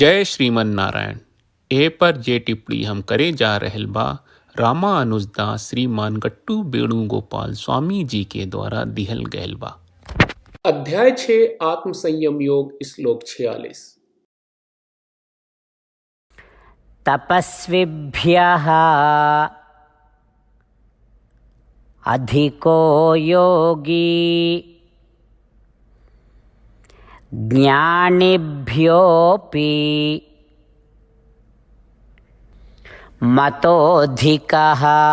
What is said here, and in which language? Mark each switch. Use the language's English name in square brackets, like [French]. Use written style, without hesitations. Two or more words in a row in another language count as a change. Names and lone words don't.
[Bhojpuri] जय श्रीमन नारायण। ए पर जे टिप्पणी हम करे जा रहल बा रामानुजदास श्रीमान गट्टू वेणुगोपाल स्वामी जी के द्वारा दिहल गयल बा। अध्याय 6 आत्म संयम योग श्लोक 46। [Sanskrit] तपस्विभ्यः अधिको योगी ज्ञानिभ्योऽपि मतोऽधिकः